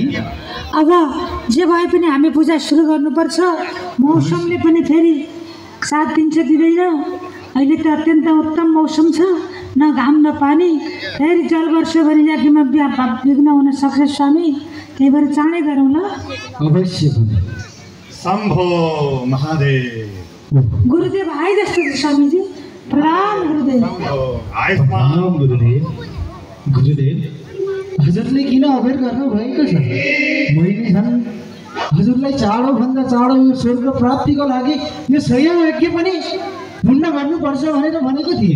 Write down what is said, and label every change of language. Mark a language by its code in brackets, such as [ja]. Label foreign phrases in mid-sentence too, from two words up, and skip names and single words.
[ne] अब जे भए पनि हामी पूजा सुरु गर्नुपर्छ। मौसमले पनि फेरि साथ दिन्छ दिँदैन। अहिले त अत्यन्त उत्तम मौसम छ, न घाम न पानी। फेरि जल वर्षो भने यज्ञमा विघ्न हुन सक्छ स्वामी। त्यही भएर चाँडै गरौँ ल। अवश्य। शम्भो महादेव। गुरुदेव आए जस्तो छ स्वामीजी। प्रणाम गुरुदेव। गुरुदेव हजुरले किन अबेर गर्नु भएको छ? मैले झन् हजुरलाई चाँडोभन्दा चाँडो यो स्वर्ग प्राप्तिको लागि यो सय यज्ञ पनि पूर्ण गर्नुपर्छ भनेर भनेको थिएँ।